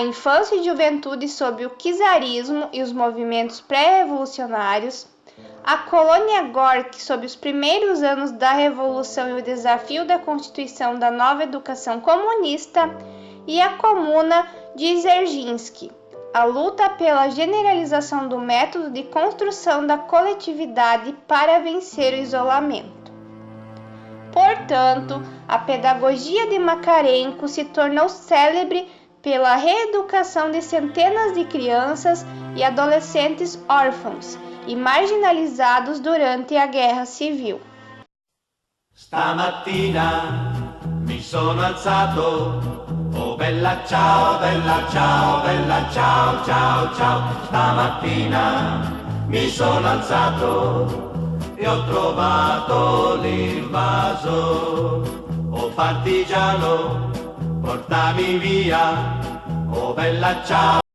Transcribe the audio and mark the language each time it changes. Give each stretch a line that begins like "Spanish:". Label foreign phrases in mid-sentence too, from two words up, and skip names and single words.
Portuguese: infância e juventude sob o czarismo e os movimentos pré-revolucionários, a colônia Gorky sob os primeiros anos da Revolução e o desafio da constituição da nova educação comunista, e a Comuna de Dzerzhinsky, a luta pela generalização do método de construção da coletividade para vencer o isolamento. Portanto, a pedagogia de Makarenko se tornou célebre pela reeducação de centenas de crianças e adolescentes órfãos e marginalizados durante a Guerra Civil.
Italian: Stamattina mi sono alzato, oh bella ciao, bella ciao, bella ciao, ciao, ciao. Stamattina mi sono alzato e ho trovato l'invaso, oh partigiano, portami via, oh bella ciao.